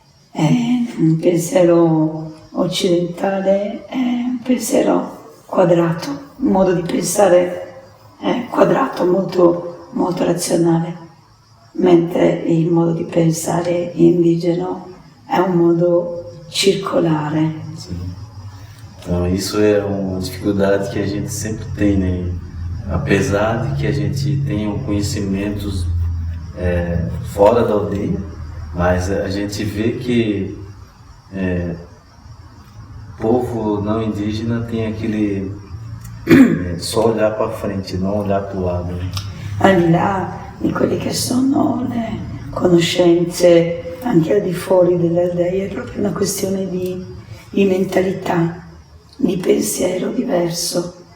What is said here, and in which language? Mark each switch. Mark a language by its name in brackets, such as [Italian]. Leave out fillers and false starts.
[Italian] Un pensiero occidentale è un pensiero quadrato, un modo di pensare quadrato, molto, molto razionale, mentre il modo di pensare indigeno è un modo circolare. [Portuguese] Sim. Então isso é uma dificuldade que a gente sempre tem, né? Apesar de que a gente tenha conhecimentos fora da aldeia, mas a gente vê que o povo não indígena tem aquele só olhar para frente, não olhar para o lado. Né? [Italian] Al di là di quelle che sono le conoscenze anche al di fuori dell'aldea, è proprio una questione di mentalità, di pensiero diverso.